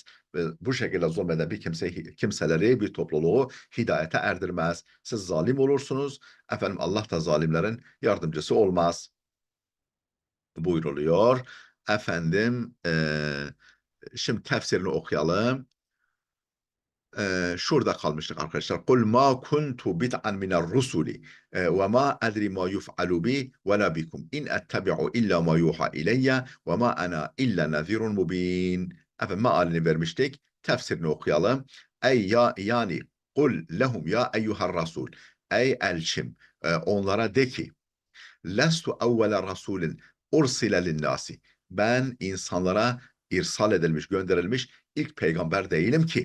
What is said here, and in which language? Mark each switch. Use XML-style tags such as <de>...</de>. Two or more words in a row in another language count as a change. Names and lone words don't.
<tr>Bu şekilde zulmeden bir kimseleri, bir topluluğu hidayete erdirmez. Siz zalim olursunuz. Efendim Allah da zalimlerin yardımcısı olmaz buyruluyor. Efendim şimdi tefsirini okuyalım. Şurada kalmıştık arkadaşlar.</tr> <ar>قل ما كنت بدعا من الرسل وما أدري ما يفعل بي ولا بكم إن أتبع إلا ما يوحى إلي وما أنا إلا نذير مبين.</ar> <tr>Efendim mealini vermiştik. Tefsirini okuyalım. Ey ya, yani</tr> <ar>قل لهم يا أيها الرسول.</ar> <tr>Ey elçim, onlara de ki,</tr> <ar>لست أول رسول أرسل للناس.</ar> <tr>Ben insanlara irsal edilmiş, gönderilmiş ilk peygamber değilim ki.</tr>